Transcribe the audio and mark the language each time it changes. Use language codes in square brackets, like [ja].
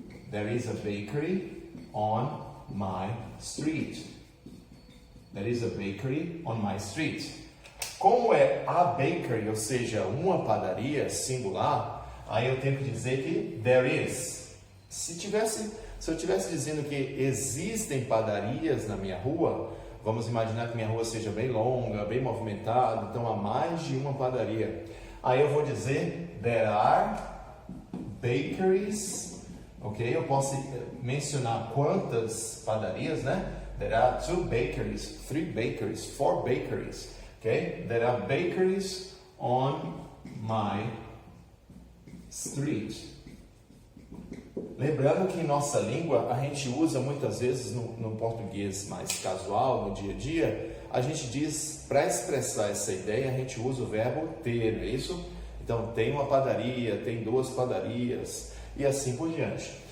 [en] There is a bakery on my street. There is a bakery on my street. [pt] Como é a bakery, ou seja, uma padaria singular, aí eu tenho que dizer que [en] there is. [pt] Se eu estivesse dizendo que existem padarias na minha rua, vamos imaginar que minha rua seja bem longa, bem movimentada, então há mais de uma padaria. Aí eu vou dizer [en] there are bakeries. [pt] Ok? Eu posso mencionar quantas padarias, né? [en] There are 2 bakeries, 3 bakeries, 4 bakeries. Ok? There are bakeries on my street. [pt] Lembrando que em nossa língua, a gente usa muitas vezes no português mais casual, no dia a dia, a gente diz, para expressar essa ideia, a gente usa o verbo ter, não é isso? Então, tem uma padaria, tem 2 padarias, e assim por diante.